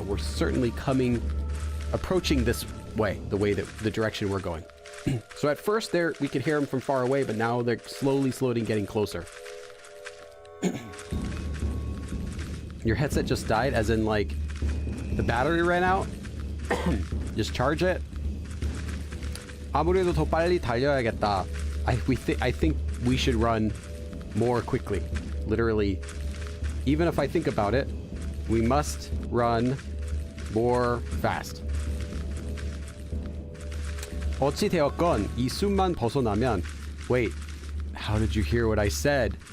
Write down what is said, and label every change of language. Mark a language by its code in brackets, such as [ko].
[en] We're certainly approaching this way, the direction we're going. So at first there we could hear them from far away, but now they're slowly getting closer. Your headset just died, as in like the battery ran out? Just charge it? [ko] 아무래도 더 빨리 달려야겠다. [en] I think we should run more quickly. Literally, even if I think about it, we must run more fast. [ko] 어찌 되었건 이 숨만 벗어나면 [en] wait, how did you hear what I said?